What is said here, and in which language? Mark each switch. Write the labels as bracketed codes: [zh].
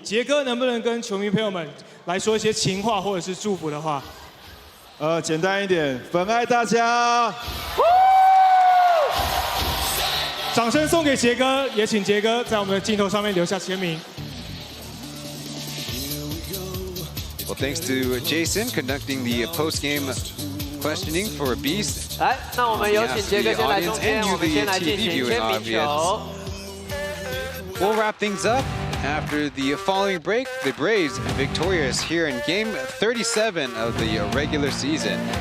[zh] 杰哥能不能跟球迷朋友们来说一些情话或者是祝福的话？简单一点，粉爱大家。掌声送给杰哥，也请杰哥在我们的镜头上面留下签名。 [en] Well, thanks to Jason conducting the post-game questioning for Beast. [zh] 来，那我们有请杰哥先来中间，我们先来进行签名球。 [en] We'll wrap things up after the following break. The Braves victorious here in Game 37 of the regular season.